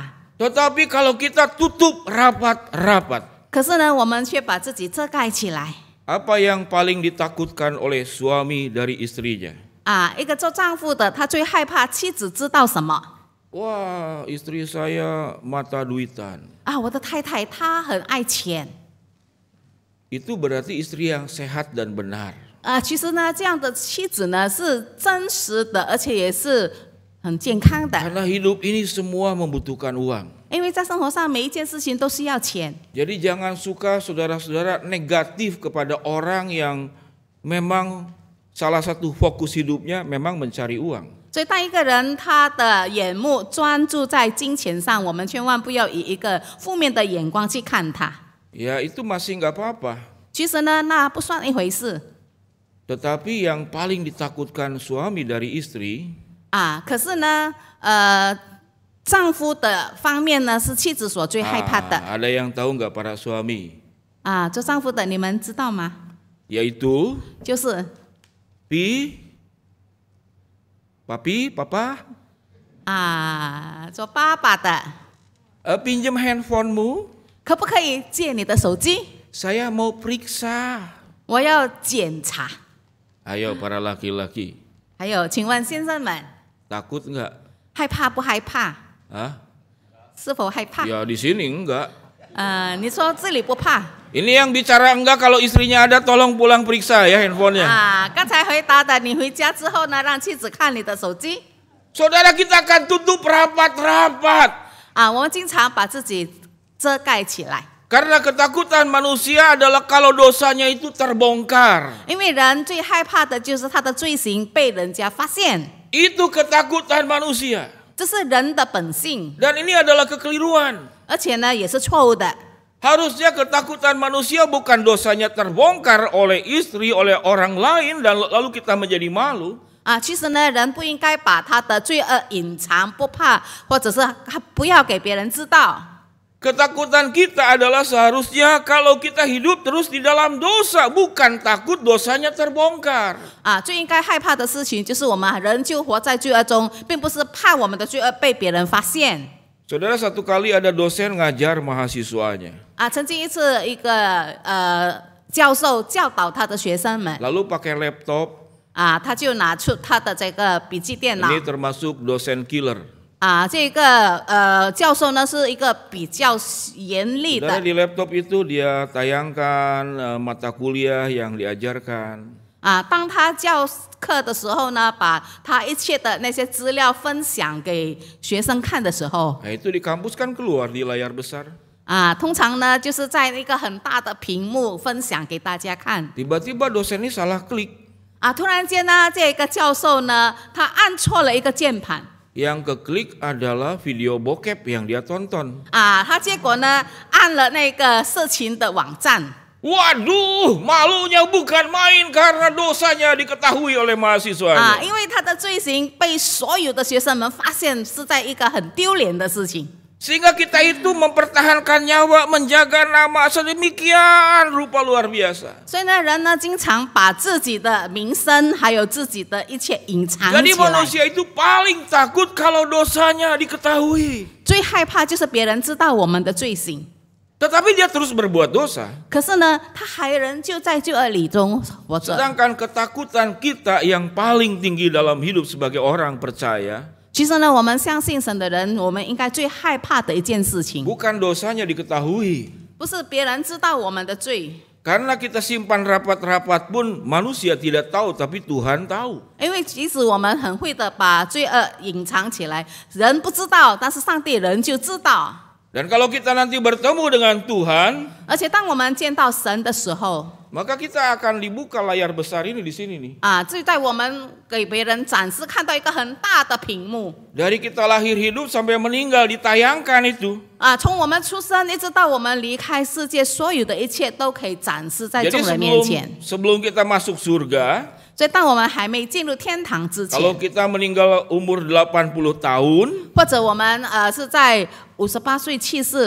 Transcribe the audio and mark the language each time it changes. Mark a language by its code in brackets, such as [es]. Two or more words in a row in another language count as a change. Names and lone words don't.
[id] Tetapi kalau kita tutup rapat-rapat, [zh] 可是呢，我们却把自己遮盖起来。 [id] apa yang paling ditakutkan oleh suami dari istrinya? [zh] 一个做丈夫的，他最害怕妻子知道什么？ [id] Wah, istri saya mata duitan. [zh] 我的太太她很爱钱。 [id] Itu berarti istri yang sehat dan benar. [zh] 其实呢，这样的妻子呢是真实的，而且也是很健康的。 [id] Karena hidup ini semua membutuhkan uang. [zh] 因为在生活上每一件事情都是要钱。 [id] Jadi jangan suka saudara-saudara negatif kepada orang yang memang salah satu fokus hidupnya memang mencari uang. [zh] 所以当一个人他的眼目专注在金钱上，我们千万不要以一个负面的眼光去看他。 [id] Ya itu masih nggak apa-apa. [zh] 其实呢，那不算一回事。 [id] Tetapi yang paling ditakutkan suami dari istri, [zh] 可是呢，丈夫的方面呢是妻子所最害怕的。 [id] ada yang tahu nggak para suami? [zh] 做丈夫的你们知道吗？ [id] Yaitu [zh] 就是 [id] papi, papa, [zh] 做爸爸的， [id] pinjam handphonemu, [zh] 可不可以借你的手机？ [id] saya mau periksa. [zh] 我要检查。 [id] Ayo para laki-laki, [zh] 还有，请问先生们， [id] takut nggak? [zh] 害怕不害怕？ 是否害怕？ [id] Ya di sini enggak. [zh] 你说这里不怕？ [id] Ini yang bicara enggak, kalau istrinya ada tolong pulang periksa ya handphonenya. [zh] 刚才回答的，你回家之后呢，让妻子看你的手机。 [id] Saudara kita akan tutup rapat-rapat. [zh] 我们经常把自己遮盖起来， [id] Karena ketakutan manusia adalah kalau dosanya itu terbongkar. [zh] 因为人最害怕的就是他的罪行被人家发现， [id] Itu ketakutan manusia. [zh] 这是人的本性， [id] Dan ini adalah kekeliruan. [zh] 而且呢也是错误的。 [id] Harusnya ketakutan manusia bukan dosanya terbongkar oleh istri, oleh orang lain, dan lalu kita menjadi malu. [zh] 其实呢，人不应该把他的罪恶隐藏不怕，或者是不要给别人知道。 [id] Ketakutan kita adalah seharusnya kalau kita hidup terus di dalam dosa, bukan takut dosanya terbongkar. [zh] 最应该害怕的事情就是我们人就活在罪恶中，并不是怕我们的罪恶被别人发现。 [id] Saudara, satu kali ada dosen ngajar mahasiswanya. [zh] 曾经一次，一个教授教导他的学生们， [id] Lalu pakai laptop. [zh] 他就拿出他的这个笔记电脑。 [id] Ini termasuk dosen killer. [zh] 这个教授呢是一个比较严厉 [id] Saudara, [zh] 的。 [id] di laptop itu dia tayangkan mata kuliah yang diajarkan. [zh] 当他教课的时候呢，把他一切的那些资料分享给学生看的时候， [id] Nah, itu di kampus kan keluar di layar besar. [zh] 通常呢就是在一个很大的屏幕分享给大家看。 [id] Tiba-tiba dosen ini salah klik. [zh] 突然间呢，这个教授呢，他按错了一个键盘。 [id] Yang keklik adalah video bokep yang dia tonton. [zh] 他结果呢按了那个色情的网站。 [id] Waduh, malunya bukan main karena dosanya diketahui oleh mahasiswanya. [zh] 因为他的罪行被所有的学生们发现，是在一个很丢脸的事情。 [id] Sehingga kita itu mempertahankan nyawa, menjaga nama sedemikian rupa luar biasa. [zh] 所以呢，人呢经常把自己的名声还有自己的一切隐藏 [id] Jadi [zh] 起来。 [id] manusia itu paling takut kalau dosanya diketahui. [zh] 最害怕就是别人知道我们的罪行， [id] Tetapi dia terus berbuat dosa. [zh] 可是呢，他还仍旧在罪恶里中活着。 [id] Sedangkan ketakutan kita yang paling tinggi dalam hidup sebagai orang percaya, [zh] 其实呢，我们相信神的人，我们应该最害怕的一件事情， [id] bukan dosanya diketahui. [zh] 不是别人知道我们的罪， [id] Karena kita simpan rapat-rapat pun manusia tidak tahu, tapi Tuhan tahu. [zh] 因为即使我们很会的把罪恶隐藏起来，人不知道，但是上帝人就知道。 [id] Dan kalau kita nanti bertemu dengan Tuhan, [zh] 而且当我们见到神的时候， [id] Maka kita akan dibuka layar besar ini di sini nih. [zh] 至于在我们给别人展示看到一个很大的屏幕， [id] Dari kita lahir hidup sampai meninggal ditayangkan itu. [zh] 从我们出生一直到我们离开世界，所有的一切都可以展示在 [id] Jadi [zh] 众人面前。 [id] sebelum kita masuk surga, [zh] 所以当我们还没进入天堂之前， [id] kalau kita meninggal umur 80 tahun, [zh] 或者我们是在58岁去世，